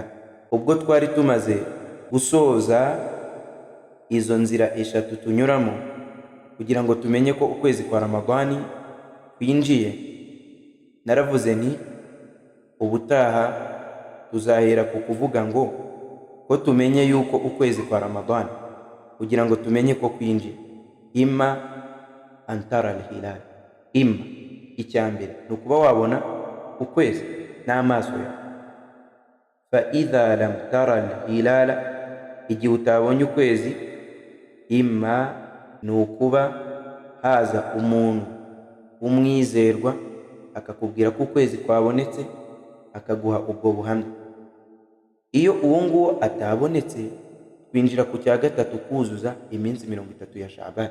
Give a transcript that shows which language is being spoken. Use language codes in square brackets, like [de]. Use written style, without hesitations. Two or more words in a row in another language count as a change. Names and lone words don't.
[rw] Ubwo twari tumaze gusoza izo nzira eshatu tunyuramo kugira ngo tumenye ko ukwezi kwa Ramadani kwinjiye, naravuze nti ubutaha tuzahera ku kuvuga ngo ko tumenye yuko ukwezi kwa Ramadani, kugira ngo tumenye ko kwinjiye, [ar] إما أن ترى الهلال, [rw] imma icyambere ni ukuba wabona ukwezi n'amaso yawe. [ar] فإذا لم تر الهلال, [rw] igihe utabonye ukwezi, imma ni ukuba haza umuntu w'umwizerwa akakubwira ko ukwezi kwabonetse, akaguha ubwo buhamya. Iyo uwo nguwo atabonetse, twinjira ku cya gatatu, kuzuza iminsi 30 ya Sha'ban.